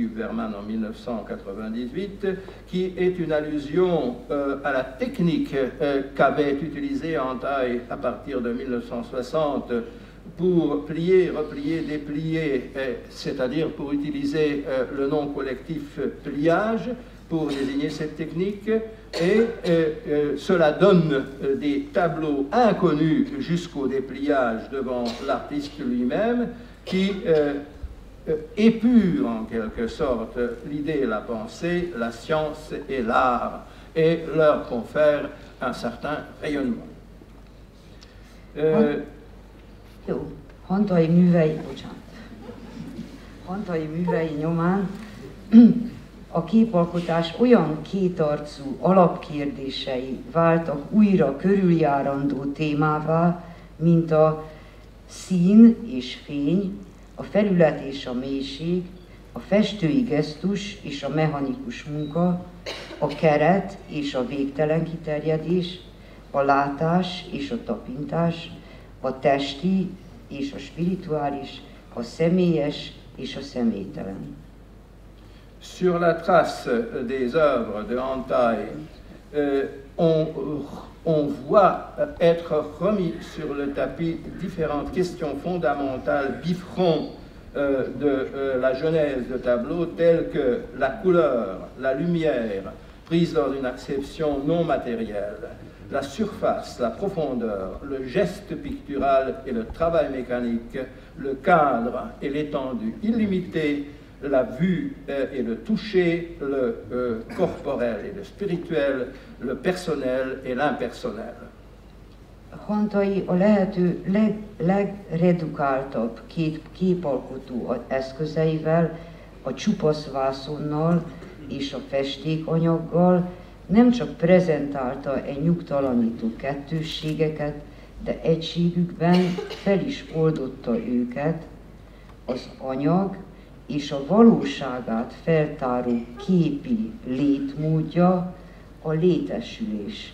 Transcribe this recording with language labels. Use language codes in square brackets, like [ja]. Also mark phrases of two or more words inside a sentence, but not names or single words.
[fr] Huberman en 1998, qui est une allusion à la technique qu'avait utilisée Hantai à partir de 1960 pour plier, replier, déplier, c'est-à-dire pour utiliser le nom collectif pliage pour désigner cette technique, et cela donne des tableaux inconnus jusqu'au dépliage devant l'artiste lui-même, qui épure en quelque sorte l'idée, la pensée, la science et l'art, et leur confère un certain rayonnement. [hu] Jó, Hantai művei nyomán a képalkotás olyan kétarcú alapkérdései váltak újra körüljárandó témává, mint a szín és fény, a felület és a mélység, a festői gesztus és a mechanikus munka, a keret és a végtelen kiterjedés, a látás és a tapintás, a testi és a spirituális, a személyes és a személytelen. [fr] Sur la trace des œuvres de Hantai, on voit être remis sur le tapis différentes questions fondamentales, bifrons de la genèse de tableaux, telles que la couleur, la lumière, prise dans une acception non matérielle. La surface, la profondeur, le geste pictural et le travail mécanique, le cadre et l'étendue illimitée, la vue et le toucher, le corporel et le spirituel, le personnel et l'impersonnel. [hu] Hontai a lehető legredukáltabb képalkotó eszközeivel, a csupasz vászonnal és a festékanyaggal nem csak prezentálta egy nyugtalanító kettősségeket, de egységükben fel is oldotta őket, az anyag és a valóságát feltáró képi létmódja a létesülés.